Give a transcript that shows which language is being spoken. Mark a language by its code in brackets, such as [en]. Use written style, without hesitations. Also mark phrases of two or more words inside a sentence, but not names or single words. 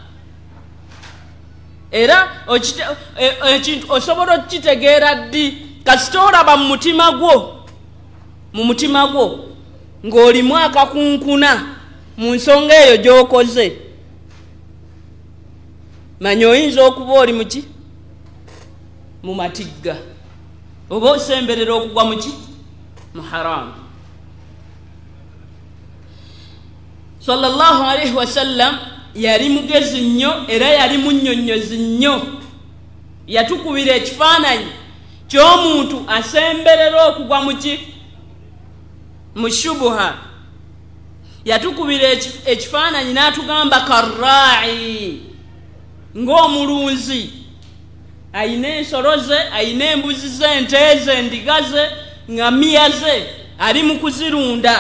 [lg] era ekintu osobola okitegeera ddi kasita olaba mu mutima gwo ng'olimu akakunkuna mu nsonga eyo gy'okoze, manya oyinza okuba oli mu matigga oba osemberera okugwa mu haram. [ar] صلى الله عليه وسلم [lg] yali mugezi nnyo era yali munnyonnyozi nnyo. Yatukubira ekifaananyi ky'omuntu asemberera okugwa mu shubuha. Yatukubira ekifaananyi n'atugamba karra'i, ng'omulunzi ayina ensolo ze, ayina embuzi ze, ente ze, endiga ze, ngamiya ze, ali mu kuzirunda.